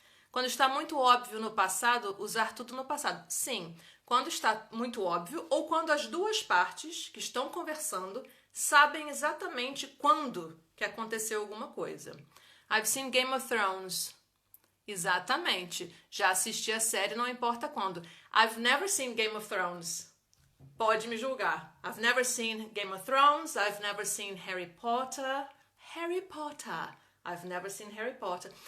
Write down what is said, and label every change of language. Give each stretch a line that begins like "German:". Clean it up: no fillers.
Portuguese: Quando está muito óbvio no passado, usar tudo no passado. Sim, quando está muito óbvio ou quando as duas partes que estão conversando sabem exatamente quando que aconteceu alguma coisa.
English: I've seen Game of Thrones.
Portuguese: Exatamente. Já assisti a série, não importa quando.
English: I've never seen Game of Thrones.
Portuguese: Pode me julgar.
English: I've never seen Game of Thrones. I've never seen Harry Potter. Harry Potter. I've never seen Harry Potter.